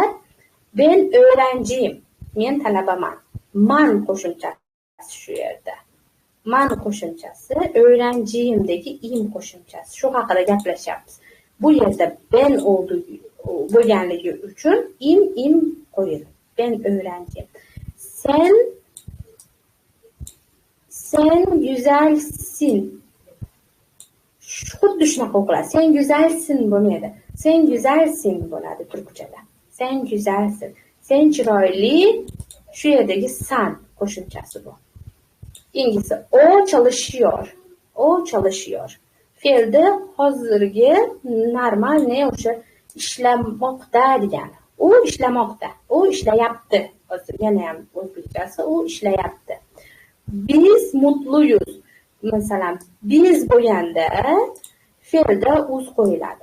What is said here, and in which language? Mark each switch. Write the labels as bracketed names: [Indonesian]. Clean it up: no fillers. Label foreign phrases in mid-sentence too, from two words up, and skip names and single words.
[Turkish] Ben öğrenciyim. [Uzbek] Men talabaman. Man qo'shimchasi shu yerda. Man qo'shimchasi öğrenciyimdagi im qo'shimchasi. Shu haqida gaplashyapmiz. Bu yerda ben bo'lganligi uchun im qo'yildi. [Turkish] Ben öğrenciyim. Sen güzelsin. [Uzbek] Xuddi shunaqa o'qiladi. [Turkish] Sen güzelsin [Uzbek] bo'lmaydi. [Turkish] Sen güzelsin [Uzbek] bo'ladi turkchada. [Turkish] Sen güzelsin. [Uzbek] Sen chiroyli, shu yerdagi san qo'shimchasi bu. [Turkish] İngilizce o çalışıyor. O çalışıyor. [Uzbek] Fe'lda hozirgi normal ne o'sha ishlamoqda degani. U ishlamoqda. U ishlayapti. Hozir yana ham o'zbekchasi u ishlayapti. [Turkish] Biz mutluyuz. [Uzbek] Masalan, biz bo'lganda fe'lda uz qo'yiladi.